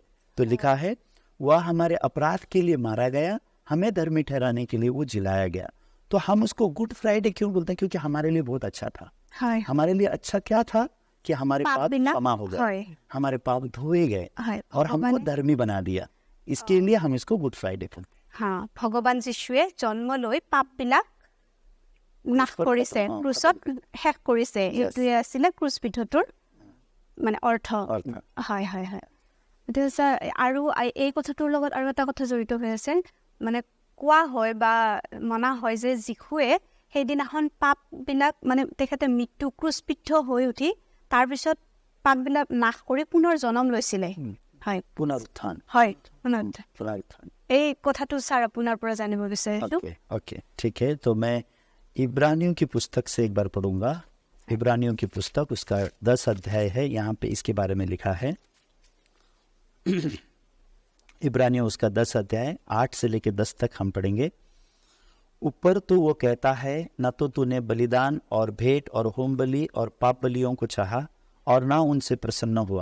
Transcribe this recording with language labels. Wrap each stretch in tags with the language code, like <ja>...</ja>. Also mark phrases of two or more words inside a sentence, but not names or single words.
<hi>तो लिखा है, वह हमारे अपराध के लिए मारा गया, हमें धर्मी ठहराने के लिए वो जिलाया गया। तो हम उसको गुड फ्राइडे क्यों बोलते हैं? क्योंकि हमारे लिए बहुत अच्छा था। हमारे लिए अच्छा क्या था कि हमारे पाप क्षमा हो गए, हमारे पाप धोए गए और हमको धर्मी बना दिया। इसके लिए हम इसको गुड फ्राइडे बोलते हैं। हाँ,</hi> <as>ভগৱান যীশুৱে জন্ম লৈ পাপবিলাক নাশ কৰিছে, ক্ৰুচত শেষ কৰিছে। এইটোৱে আছিলে ক্ৰুচবিদ্ধটোৰ মানে অৰ্থ। হয় হয় হয়। এইটো হৈছে আৰু এই কথাটোৰ লগত আৰু এটা কথা জড়িত হৈ আছে, মানে কোৱা হয় বা মনা হয় যে যীশুৱে সেইদিনাখন পাপবিলাক মানে তেখেতে মৃত্যু ক্ৰুচবিদ্ধ হৈ উঠি তাৰপিছত পাপবিলাক নাশ কৰি পুনৰ জন্ম লৈছিলে। হয়,</as> <hi>पुनरुत्थान।</hi> <as>হয়, পুনৰুত্থান। এই কথাটো ছাৰ আপোনাৰ পৰা জানিব বিচাৰিছোঁ।</as> <hi>ओके, ठीक है। तो मैं इब्रानियों की पुस्तक से एक बार पढ़ूंगा। इब्रानियों की पुस्तक उसका 10 अध्याय है। यहाँ पे इसके बारे में लिखा है, इब्रानियों उसका 10 अध्याय 8 से लेके 10 तक हम पढ़ेंगे। ऊपर तो वो कहता है, न तो तूने बलिदान और भेंट और होम बलि और पाप बलियों को चाहा और ना उनसे प्रसन्न हुआ।</hi>